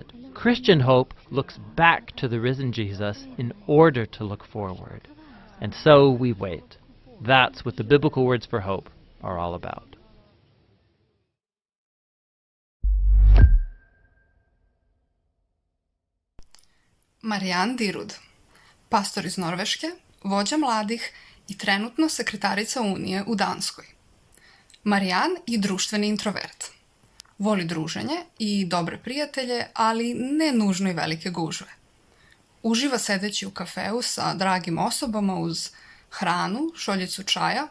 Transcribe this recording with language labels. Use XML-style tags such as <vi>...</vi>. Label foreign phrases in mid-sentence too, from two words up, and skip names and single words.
<en>Christian hope looks back to the risen Jesus in order to look forward. And so we wait. That's what the biblical words for hope are all about.</en> <sr>Marianne Dyrud, pastor iz Norveške, vođa mladih i trenutno sekretarica Unije u Danskoj. Marianne je društveni introvert. Voli druženje i dobre prijatelje, ali ne nužno i velike gužve. Uživa sedeći u kafeu sa dragim osobama uz hranu, šoljicu čaja.</sr>